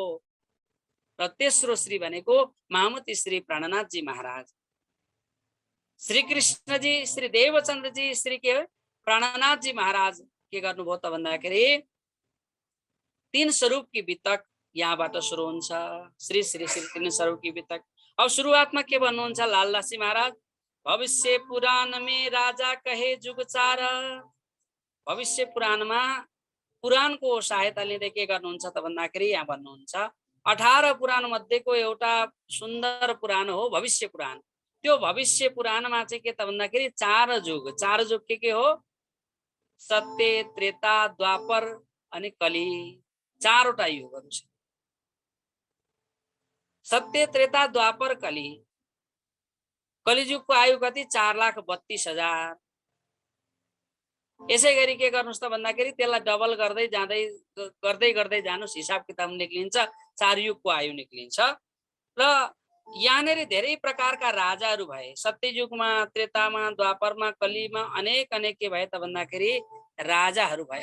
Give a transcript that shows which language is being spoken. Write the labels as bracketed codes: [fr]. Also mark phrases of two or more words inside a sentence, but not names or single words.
[ne] र तेस्रो श्री भनेको महामती श्री प्राणनाथजी महाराज। श्री कृष्णजी, श्री देवचन्द्रजी, श्री के प्राणनाथजी महाराज के गर्नुभयो त भन्दाखेरि 3 स्वरूप की वितक यहाँबाट सुरु हुन्छ। श्री श्री श्री 3 स्वरूप की वितक। अब सुरुवातमा के भन्नुहुन्छ लालदासी महाराज, [hi] भविष्य पुराण में राजा कहे जुगचार। [ne] भविष्य पुराणमा पुराणको सहायता लिँदै के गर्नुहुन्छ त भन्दाखेरि यहाँ भन्नुहुन्छ 18 पुराण मध्येको एउटा सुन्दर पुराण हो भविष्य पुराण। त्यो भविष्य पुराणमा चाहिँ के त भन्दाखेरि 4 जुग। 4 जुग के हो? सत्य, त्रेता, द्वापर अनि कली। 4वटा युगहरू छ। सत्य, त्रेता, द्वापर, कली। कलिजुगको आयु कति? 4,32,000। यसै गरी के गर्नुस् त भन्दाखेरि त्यसलाई डबल गर्दै गर्दै जानुस्, हिसाब किताब निक्लिन्छ, 4 युगको आयु निक्लिन्छ। र यहाँनेरि धेरै प्रकारका राजाहरू भए। सत्ययुगमा, त्रेतामा, द्वापरमा, कलीमा अनेक के भए त भन्दाखेरि राजाहरू भए।